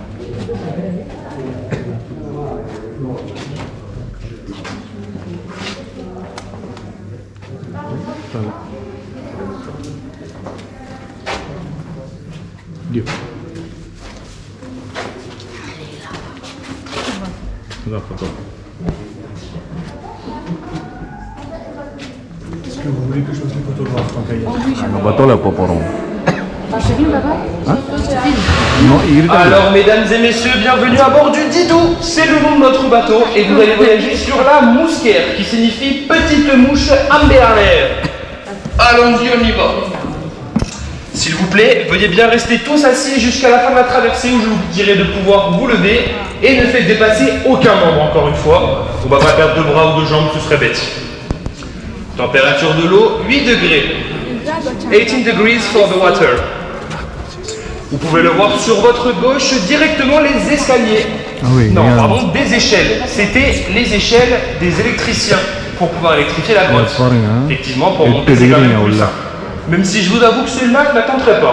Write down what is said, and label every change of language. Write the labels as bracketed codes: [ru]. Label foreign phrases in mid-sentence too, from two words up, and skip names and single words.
[fr] Dieu. Est-ce que vous voulez que je fasse une photographe tant qu'à y être? [ta] நாங்கள் பத்தோல எப்போ போகிறோம்? [fr] Je filme, papa? Je filme. Alors, mesdames et messieurs, bienvenue à bord du Didou. C'est le nom de notre bateau et vous allez voyager sur la mousquaire qui signifie petite mouche ambéalaire. Allons-y, on y va. S'il vous plaît, veuillez bien rester tous assis jusqu'à la fin de la traversée où je vous dirai de pouvoir vous lever et ne faites dépasser aucun membre encore une fois. On va pas perdre de bras ou de jambes, ce serait bête. Température de l'eau, 8 degrés. [en] 18 degrees for the water. [fr] Vous pouvez le voir sur votre gauche, directement les escaliers. Ah oui, non, regarde. pardon, des échelles. C'était les échelles des électriciens pour pouvoir électrifier la grotte. Effectivement, pour monter, c'est quand même plus simple. Même si je vous avoue que celui-là, je n'attendrai pas.